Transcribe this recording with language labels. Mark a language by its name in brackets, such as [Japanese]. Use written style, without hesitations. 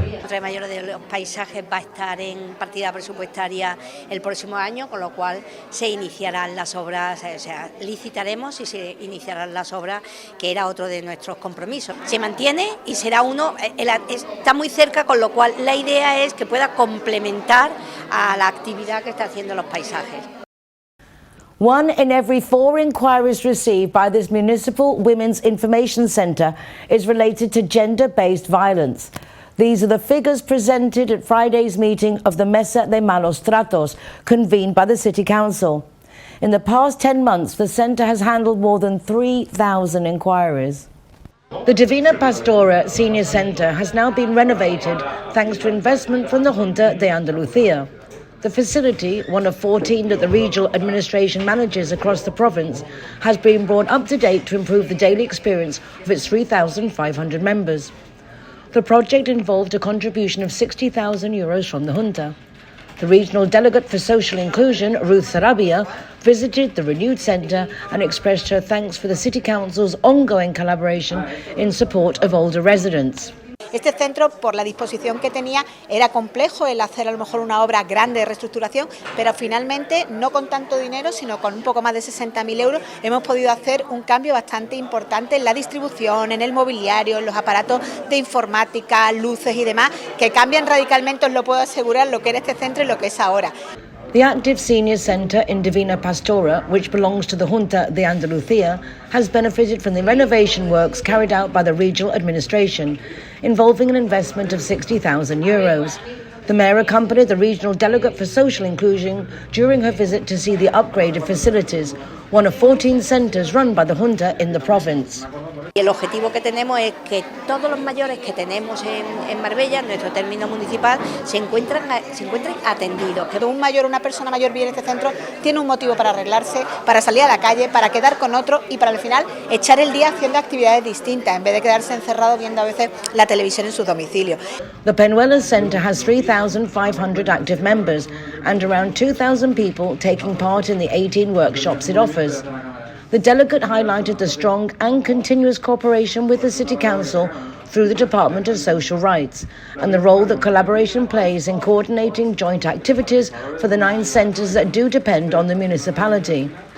[Spanish] El mayor de los paisajes va a estar en partida presupuestaria el próximo año, con lo cual se iniciarán las obras, o sea, licitaremos y se iniciarán las obras, que era otro de nuestros compromisos. Se mantiene y será uno, está muy cerca, con lo cual la idea es que pueda complementar a la actividad que está haciendo los paisajes. [English] 1 in every 4 inquiries received by this Municipal Women's Information Centre is related to gender-based violence. These are the figures presented at Friday's meeting of the Mesa de Malos Tratos, convened by the City Council. In the past 10 months, the centre has handled more than 3,000 inquiries. The Divina Pastora Senior Centre has now been renovated thanks to investment from the Junta de Andalucía. The facility, one of 14 that the regional administration manages across the province, has been brought up to date to improve the daily experience of its 3,500 members. The project involved a contribution of €60,000 from the Junta. The regional delegate for social inclusion, Ruth Sarabia, visited the renewed centre and expressed her thanks for the City Council's ongoing collaboration in support of older residents. [Spanish] Este centro, por la disposición que tenía, era complejo el hacer a lo mejor una obra grande de reestructuración, pero finalmente, no con tanto dinero, sino con un poco más de 60.000 euros, hemos podido hacer un cambio bastante importante en la distribución, en el mobiliario, en los aparatos de informática, luces y demás, que cambian radicalmente, os lo puedo asegurar, lo que era este centro y lo que es ahora. [English] The active senior centre in Divina Pastora, which belongs to the Junta de Andalucía, has benefited from the renovation works carried out by the regional administration, involving an investment of €60,000. The mayor accompanied the regional delegate for social inclusion during her visit to see the upgraded facilities, one of 14 centres run by the Junta in the province. [Spanish] Y el objetivo que tenemos es que todos los mayores que tenemos en Marbella, en nuestro término municipal, se encuentren atendidos. Que un mayor, una persona mayor viene a este centro, tiene un motivo para arreglarse, para salir a la calle, para quedar con otro y para al final echar el día haciendo actividades distintas, en vez de quedarse encerrado viendo a veces la televisión en su domicilio. [English] The Penuelas Centre has 3,500 active members and around 2,000 people taking part in the 18 workshops it offers. The delegate highlighted the strong and continuous cooperation with the City Council through the Department of Social Rights and the role that collaboration plays in coordinating joint activities for the 9 centres that do depend on the municipality.